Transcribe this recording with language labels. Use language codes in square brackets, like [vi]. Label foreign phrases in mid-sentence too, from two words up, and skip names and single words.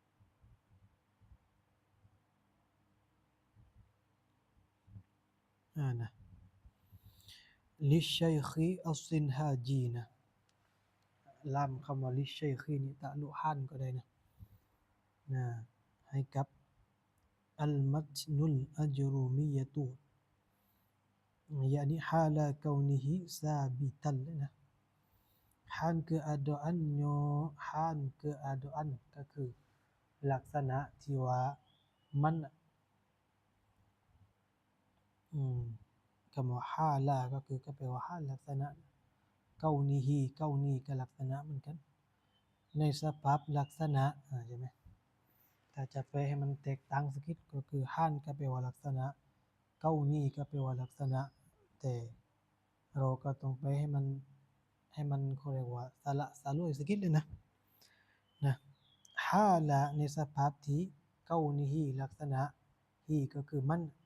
[th] นะลิชัยคีอัสซินฮาจีนะลามคำว่าลิชัยคีนี่ตะลุฮันก็ได้นะให้กับอัลมัตนุลอัจรูมียะตุ [ar] يعني حالة كونه ثابتا [th] นะ hal keadaan ก็คือลักษณะที่ว่ามันคำว่า hala ก็คือก็แปลว่า hal ลัก ษณะ [ar] كونه كون [th] ก็ลักษณะเหมือนกันในสภาพลักษณะใช่ไหมถ้าจะแปลให้มันแตกต่างสักนิดก็คือ hal ก็แปลว่าลักษณะ kauni ก็แปลว่าลักษณะแต่เราก็ต้องไปให้มันเขาเรียกว่าสละสลวยสักนิดเลยนะฮาละในสภาพที่เกานิฮีลักษณะฮีก็คือมัน